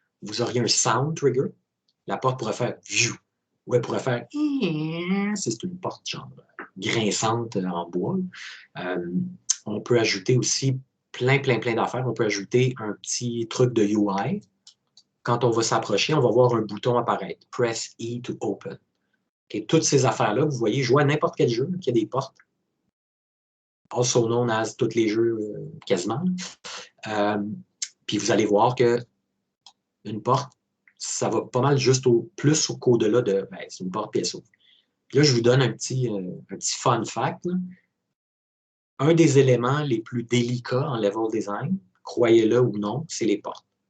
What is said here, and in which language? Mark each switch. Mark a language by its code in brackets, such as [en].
[fr] Vous auriez un sound trigger. La porte pourrait faire view. Ou elle pourrait faire c'est une porte genre grinçante en bois. On peut ajouter aussi plein d'affaires. On peut ajouter un petit truc de UI. Quand on va s'approcher, on va voir un bouton apparaître. [en] Press E to open. [fr] Et toutes ces affaires-là, vous voyez, jouer à n'importe quel jeu qui a des portes. [en] Also known as [fr] tous les jeux quasiment. Puis vous allez voir que une porte, ça va pas mal juste plus qu'au-delà de c'est une porte puis elle s'ouvre. Là, je vous donne un petit fun fact. Là. Un des éléments les plus délicats en level design, croyez-le ou non, c'est les portes.